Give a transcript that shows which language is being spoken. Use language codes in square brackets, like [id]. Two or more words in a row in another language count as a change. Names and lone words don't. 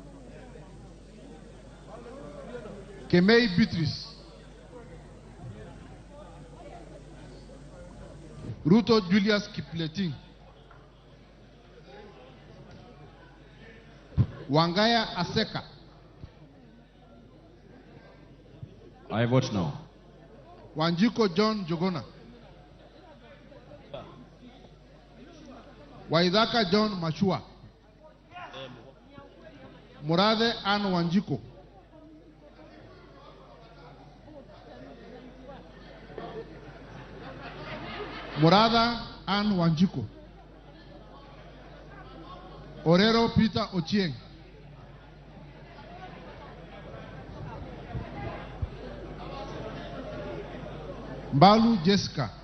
[en] Kemei Beatrice. Ruto Julius Kipleting, Wangaya Aseka, I vote no. Wanjiko John Jogona, Waidaka John Machua, Murade Ann Wanjiko, Murada Ann Wanjiko, Orero Peter Ochieng, Mbalu Jessica,